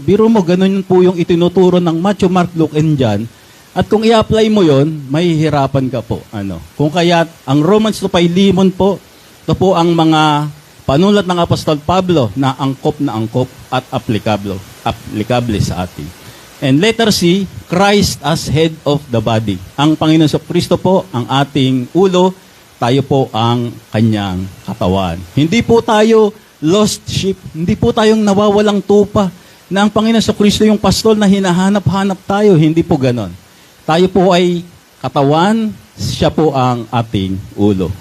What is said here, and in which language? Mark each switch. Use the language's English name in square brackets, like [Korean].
[Filipino] Biro mo, ganun po yung itinuturo ng Matthew, Mark, Luke, and John. At kung i-apply mo yon, mahihirapan ka po. Kung kaya, ang Romans 2, Philemon po, ito po ang mga panulat ng Apostol Pablo na angkop at applicable sa atin. [English] And letter C, Christ as head of the body. [Filipino] Ang Panginoon sa Kristo po, ang ating ulo, tayo po ang kanyang katawan. Hindi po tayo [English] lost sheep, [Filipino] hindi po tayong nawawalang tupa na ang Panginoon sa Kristo yung pastol na hinahanap-hanap tayo. Hindi po ganon. Tayo po ay katawan, siya po ang ating ulo.